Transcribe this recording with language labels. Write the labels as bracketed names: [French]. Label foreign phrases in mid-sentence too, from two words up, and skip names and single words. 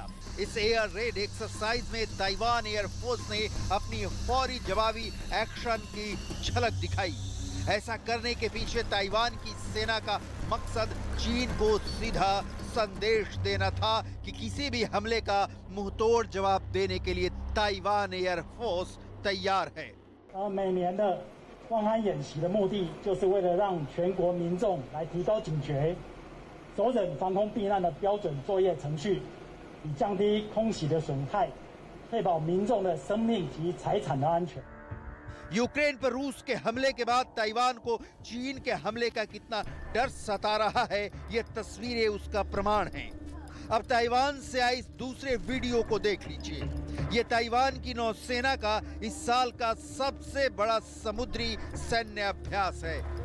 [Hindi] इस [English] air raid exercise [Hindi] में ताइवान एयरफोर्स ने अपनी फौरी जवाबी एक्शन की झलक दिखाई। ऐसा करने के पीछे ताइवान की सेना का मकसद चीन को सीधा संदेश देना था कि किसी भी हमले का मुंहतोड़ जवाब देने के लिए ताइवान एयरफोर्स तैयार है। [Chinese] 每年的万安演习的目的，就是为了让全国民众来提高警觉，走忍防空避难的标准作业程序，以降低空袭的损害，确保民众的生命及财产的安全。 [Hindi] यूक्रेन पर रूस के हमले के बाद ताइवान को चीन के हमले का कितना डर सता रहा है, ये तस्वीरें उसका प्रमाण हैं। अब ताइवान से आए इस दूसरे वीडियो को देख लीजिए। ये ताइवान की नौसेना का इस साल का सबसे बड़ा समुद्री सैन्य अभ्यास है।